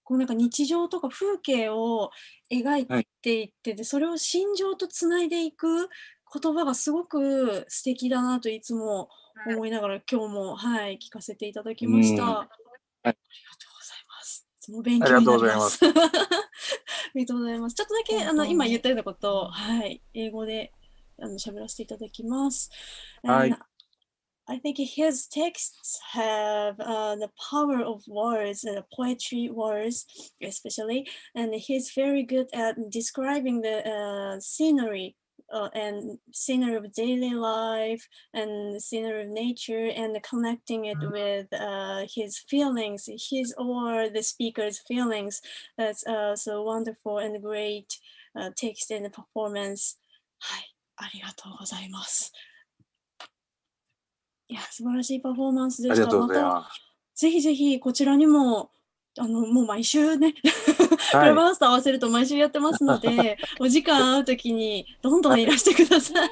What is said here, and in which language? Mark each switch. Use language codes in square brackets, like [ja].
[ja] こうなんか日常とか風景を描いていってで、それを心情とつないでいく言葉がすごく素敵だなといつも思いながら今日も、聞かせていただきました。ありがとうございます。いつも勉強になります。ありがとうございます。ちょっとだけ今言ったようなことを、英語で喋らせていただきます。 [en] I think his texts have the power of words, poetry words especially, and he's very good at describing the scenery and scenery of daily life and scenery of nature and connecting it with his feelings, his or the speaker's feelings. That's so wonderful and great text and performance. [ja] ありがとうございます。いや、素晴らしいパフォーマンスでした。ありがとうございます。ぜひぜひこちらにももう毎週ね、クラブハウスと合わせると毎週やってますので、お時間合うときにどんどんいらしてください。